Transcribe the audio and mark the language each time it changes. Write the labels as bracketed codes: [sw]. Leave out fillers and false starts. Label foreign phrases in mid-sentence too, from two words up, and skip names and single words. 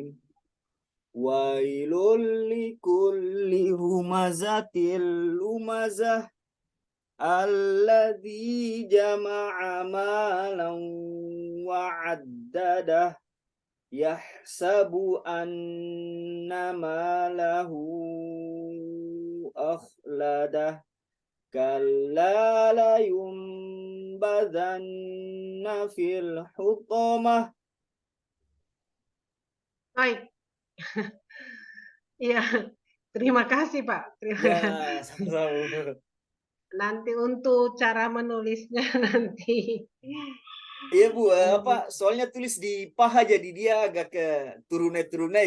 [ar] ويل لكل همزة لمزة الذي جمع مالا وعدده يحسب أن ماله أخلده كلا لينبذن في الحطمة. [id] Baik. Iya. Terima kasih Pak. Terima Ya, kasih. sama-sama. Nanti untuk cara menulisnya nanti. Iya Bu, apa soalnya tulis di paha jadi dia agak ke turun naik.